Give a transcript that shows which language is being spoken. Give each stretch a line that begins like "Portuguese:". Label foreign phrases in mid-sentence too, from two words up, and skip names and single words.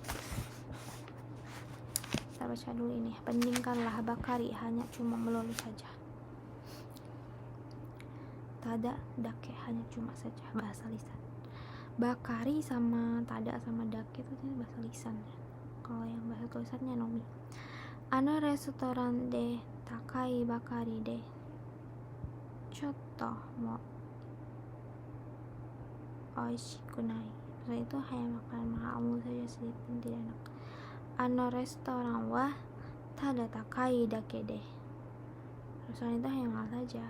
Indonesian: Kita baca dulu ini. Bandingkanlah bakari hanya cuma melulu saja.
Japanese: ただだけ
Indonesian: hanya cuma saja, bahasa lisan. Bakari sama tada sama dake itu bahasa lisan. Kalau yang bahasa tulisannya nomi.
Japanese: あのレストランで高いばかりでちょっとも美味しくない.
Indonesian: Maksudnya itu hanya makanan mahal saja, sedikit pun tidak enak.
Japanese: あのレストランはただ高いだけで.
Indonesian: Restoran itu hanya mahal saja.